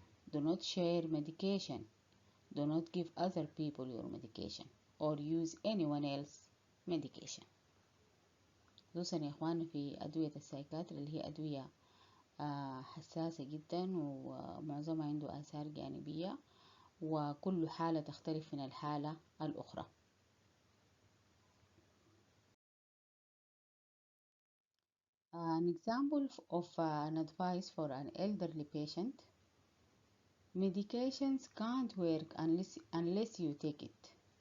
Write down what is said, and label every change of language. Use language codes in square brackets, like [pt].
[en] Do not share medication. Do not give other people your medication or use anyone else's medication. [ar] خصوصا يا إخواني في أدوية السايكاتري اللي هي أدوية حساسة جدا ومعظمها عنده آثار جانبية، وكل حالة تختلف من الحالة الأخرى. [en] An example of an advice for an elderly patient: medications can't work unless you take it.